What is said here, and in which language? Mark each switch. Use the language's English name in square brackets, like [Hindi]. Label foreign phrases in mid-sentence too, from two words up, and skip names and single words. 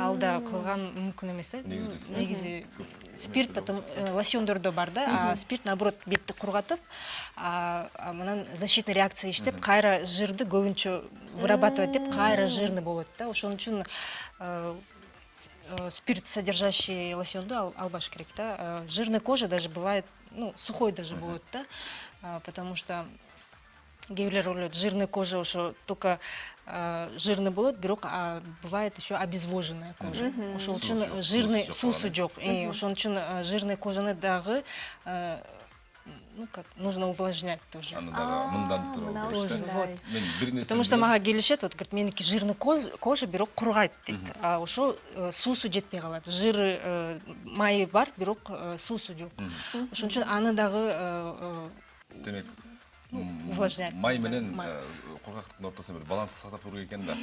[Kyrgyz] Ал да кылган мүмкүн эмес да. Негизи [Russian] спирт потом [Kyrgyz] лосьондордо бар да, [Russian] а спирт наоборот [Kyrgyz] бетти кургатып, анан [Russian] защитный реакция [Kyrgyz] иштеп, кайра жирди көбүнчө вырабатывать деп, кайра жирный болот да. Ошон үчүн [Russian] спирт содержащий [Kyrgyz] лосьонду албаш керек да. [Russian] Жирная кожа даже бывает, ну, сухой даже [Kyrgyz] болот да, [Russian] потому что [Kyrgyz] кээ бирлер ойлойт, [Russian] жирный кожа ошо только жирный [Kyrgyz] болот, бирок [Russian] бывает еще обезвоженная кожа. [Kyrgyz] Ошол үчүн жирный суусу жок. Ошон үчүн жирный кожаны дагы [Russian] ну как нужно увлажнять тоже. Потому что [Kyrgyz] мага келишет, [Russian] вот говорит, [Kyrgyz] меники [Russian] жирный кожа [Kyrgyz] бирок кургайт дейт. А ошо суусу жетпей калат. Жиры майы бар, бирок суусу жок. Ошон үчүн аны дагы демек увлажнять. Май менен кургактыктын ортосунда бир баланс сактап туруу керек экен да.